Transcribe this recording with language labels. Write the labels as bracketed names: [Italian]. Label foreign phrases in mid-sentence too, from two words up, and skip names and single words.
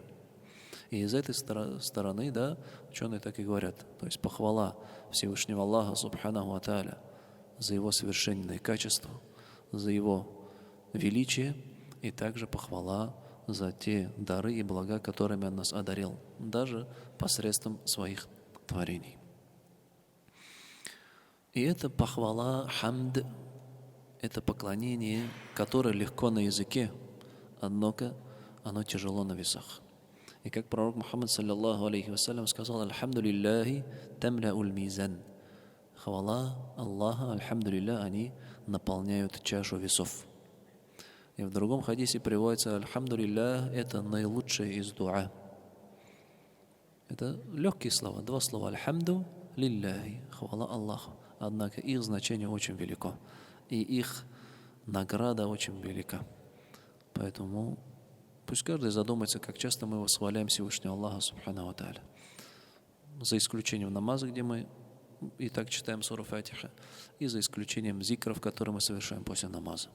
[Russian] И из этой стороны, да, ученые так и говорят, то есть похвала Всевышнего Аллаха, [Arabic] سبحانه وتعالى, [Russian] за Его совершенные качества, за Его величие, и также похвала за те дары и блага, которыми Он нас одарил, даже посредством своих творений. И это похвала, хамд, это поклонение, которое легко на языке, однако оно тяжело на весах. И как пророк Мухаммад, [Arabic] صلى الله عليه وسلم, [Russian] сказал: [Arabic] «الحمد لله تملأ الميزان». [Russian] Хвала Аллаха, альхамдулилля, они наполняют чашу весов. И в другом хадисе приводится: «Альхамдулилля» — это наилучшее из дуа. Это легкие слова, два слова. [Arabic] «الحمد لله», [Russian] хвала Аллаху. Однако их значение очень велико, и их награда очень велика. Поэтому пусть каждый задумается, как часто мы восхваляем Всевышнего Аллаха, [Arabic] سبحانه وتعالى. [Russian] За исключением намаза, где мы и так читаем суру Фатиха, и за исключением зикров, которые мы совершаем после намаза.